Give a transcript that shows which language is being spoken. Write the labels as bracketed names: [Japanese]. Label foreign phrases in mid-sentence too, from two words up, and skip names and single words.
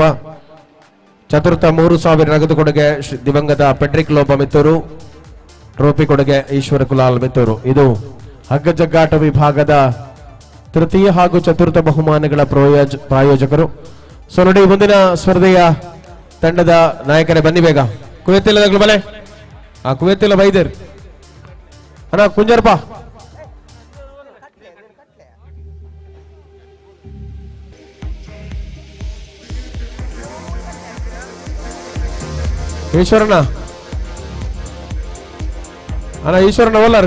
[Kannada] ಚತುರ್ಥ 3,000 ನಗದು ಕೊಡುಗೆ ದಿವಂಗತ ಪೆಟ್ರಿಕ್ ಲೋಪ ಮಿತ್ತೂರು. ಟ್ರೋಫಿ ಕೊಡುಗೆ ಈಶ್ವರ ಕುಲಾಲ್ ಮಿತ್ತೂರು. ಇದು ಹಗ್ಗ ಜಗ್ಗಾಟ ವಿಭಾಗದ ತೃತೀಯ ಹಾಗೂ ಚತುರ್ಥ ಬಹುಮಾನಗಳ ಪ್ರಾಯೋಜಕರು. ಸೊ ನೋಡಿ, ಮುಂದಿನ ಸ್ಪರ್ಧೆಯ ತಂಡದ ನಾಯಕರೇ ಬನ್ನಿ ಬೇಗ. [Tulu] ಕುವೆತ್ತಿಲ್ಲದಾಗ್ಲು ಬಲೆ ಕುವೆತ್ತಿಲ್ಲ ಬೈದೇರ್ ಅಣ್ಣ ಕುಂಜರಪ್ಪ. ಈಶ್ವರಣ್ಣ ಅಣ್ಣ ಈಶ್ವರಣ್ಣ ಓಲರ್